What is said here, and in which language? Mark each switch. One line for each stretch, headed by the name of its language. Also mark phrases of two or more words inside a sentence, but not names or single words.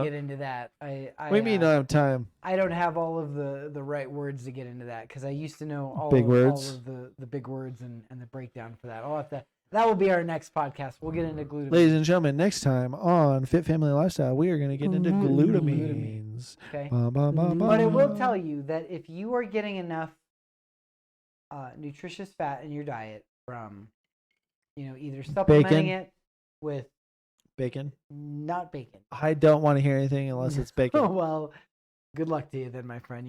English: get into that. I What do you mean you don't have time? I don't have all of the right words to get into that because I used to know all Big of, words? all of the big words and the breakdown for that. I'll have to. That will be our next podcast. We'll get into glutamine. Ladies and gentlemen, next time on Fit Family Lifestyle, we are going to get into glutamines. Okay. Ba, ba, ba, ba. But it will tell you that if you are getting enough nutritious fat in your diet from, either supplementing Bacon? it with Bacon. not bacon. I don't want to hear anything unless it's Oh bacon. well, good luck to you then, my friend.